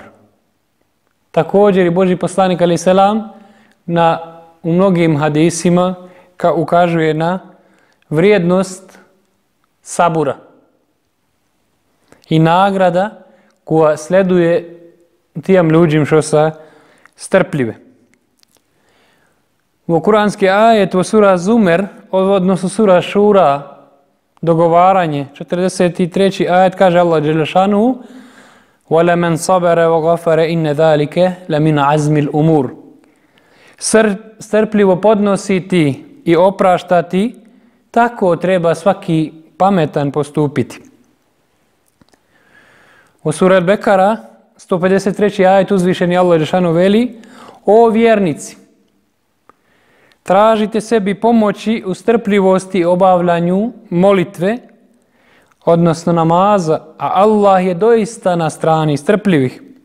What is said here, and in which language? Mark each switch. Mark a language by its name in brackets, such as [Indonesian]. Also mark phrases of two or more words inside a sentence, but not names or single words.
[Bosnian] Također i Božji poslanik [Arabic] عليه السلام [Bosnian] u mnogim hadisima ukazuje na vrijednost sabura i nagrada koja sleduje tijem ljudima što su strpljive. U kuranski ajet u sura Zumer, odnosno sura Šura, dogovaranje, 43. ajet kaže Allah dželešanu: [Arabic] وَلَمَنْ صَبَرَ وَغَفَرَ إِنَّ ذَلِكَ لَمِنْ عَزْمِ الْأُمُورِ. [Bosnian] Strpljivo podnositi i opraštati, tako treba svaki pametan postupiti. U sura Al-Bekara, 153. ajet uzvišeni Allah dželešanu veli: O vjernici, tražite sebi pomoći u strpljivosti obavljanju molitve, odnosno namaza, a Allah je doista na strani strpljivih.